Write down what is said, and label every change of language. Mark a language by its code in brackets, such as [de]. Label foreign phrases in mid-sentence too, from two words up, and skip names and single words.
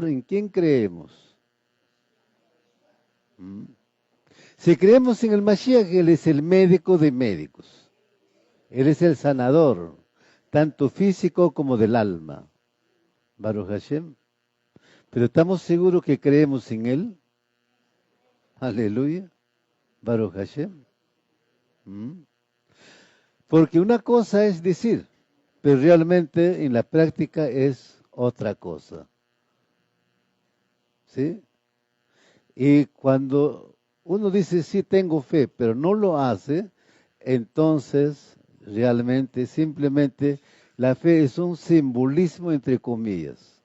[es] ¿En quién creemos? ¿Mm? Si creemos en el Mashiach, Él es el médico de médicos. Él es el sanador, tanto físico como del alma. [he] ברוך השם. [es] Pero ¿estamos seguros que creemos en Él? [he] הללויה. ברוך השם. ¿Mm? [es] Porque una cosa es decir, pero realmente en la práctica es otra cosa. ¿Sí? Y cuando uno dice, sí, tengo fe, pero no lo hace, entonces realmente, simplemente, la fe es un simbolismo entre comillas.